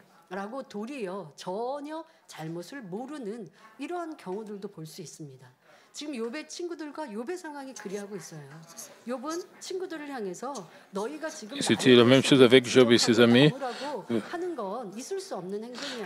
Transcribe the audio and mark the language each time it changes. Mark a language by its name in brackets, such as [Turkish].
[Korean] 라고 도리어 전혀 잘못을 모르는 이러한 경우들도 볼 수 있습니다. 지금 욥의 친구들과 욥의 상황이 그리하고 있어요. 욥은 친구들을 향해서 너희가 지금 [French] c'était la même chose avec Job et ses amis. [Korean] 하는 건 있을 수 없는 행동이야.